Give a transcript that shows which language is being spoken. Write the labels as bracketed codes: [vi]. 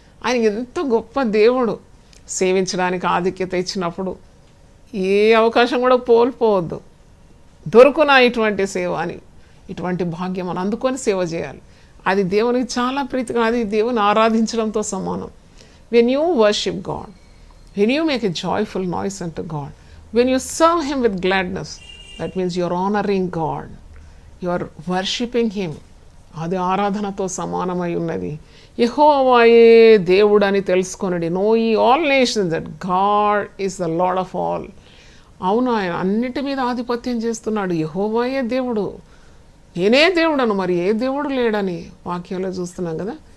[te] ఆయన ఎంత గొప్ప దేవుడు. సేవించడానికి ఆధిక్యత ఇచ్చినప్పుడు ఏ అవకాశం కూడా కోల్పోవద్దు. దొరుకునా ఇటువంటి సేవ అని, ఇటువంటి భాగ్యం మనం అందుకొని సేవ చేయాలి. అది దేవునికి చాలా ప్రీతిగా, అది దేవుని ఆరాధించడంతో సమానం. [en] When you worship God, when you make a joyful noise unto God, when you serve him with gladness, that means you are honoring God, you are worshipping him. [te] అది ఆరాధనతో సమానమై ఉన్నది. యెహోవాయే దేవుడని తెలుసుకొనుడి. [en] Know ye all nations that God is the Lord of all. [te] అవును, ఆయన అన్నిటి మీద ఆధిపత్యం చేస్తున్నాడు. యెహోవాయే దేవుడు, నేనే దేవుడను, మరి ఏ దేవుడు లేడని వాక్యంలో చూస్తున్నాం కదా.